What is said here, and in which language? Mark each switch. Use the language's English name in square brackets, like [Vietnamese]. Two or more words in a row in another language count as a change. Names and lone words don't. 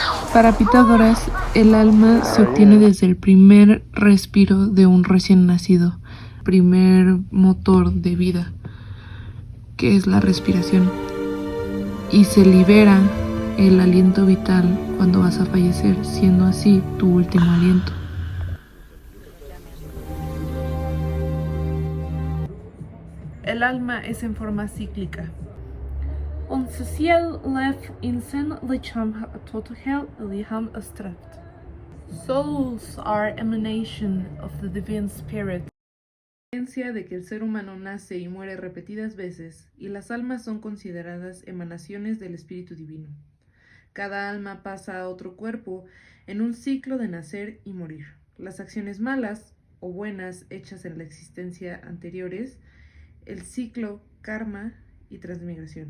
[Spanish] Para Pitágoras, el alma se obtiene desde el primer respiro de un recién nacido, primer motor de vida, que es la respiración, y se libera el aliento vital cuando vas a fallecer, siendo así tu último aliento. El alma es en forma cíclica. [Dutch] Onze ziel leeft in zijn lichaam tot heel lichaam strekt. [English] Souls are emanation of the divine spirit. [Spanish] La creencia de que el ser humano nace y muere repetidas veces, y las almas son consideradas emanaciones del espíritu divino. Cada alma pasa a otro cuerpo en un ciclo de nacer y morir. Las acciones malas o buenas hechas en la existencia anteriores, el ciclo, karma y transmigración.